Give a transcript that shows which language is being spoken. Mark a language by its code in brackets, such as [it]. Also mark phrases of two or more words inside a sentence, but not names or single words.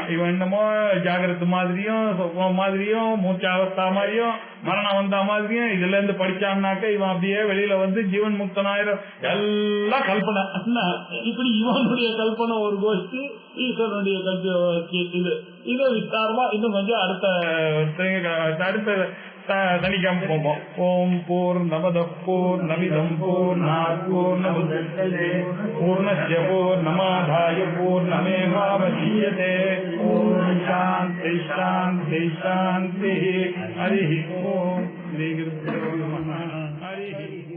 [ta] இவன் என்னமோ ஜாகிரத்து மாதிரியும் சொப்னம் மாதிரியும் மூச்சாவஸ்தா மாதிரியும் மரணம் வந்தா மாதிரியும் இதுல இருந்து படிச்சான்னாக்க இவன் அப்படியே வெளியில ஜீவன் முக்தனாயிரம், எல்லாம் கல்பனை. இப்படி இவனுடைய கல்பனை ஒரு கோஷ்டி, ஈஸ்வரனுடைய கல்பனை இது. இதை விஸ்தாரமா இன்னும் கொஞ்சம் அடுத்த சனிக்கிழமை போவோம். [sa] ओम् पूर्णमदः पूर्णमिदम् पूर्णात् पूर्णमुदच्यते पूर्णस्य पूर्णमादाय पूर्णमेवावशिष्यते. ओम् शान्ति शान्ति शान्ति. हरि ओम्। श्री गुरुभ्यो नमः। हरि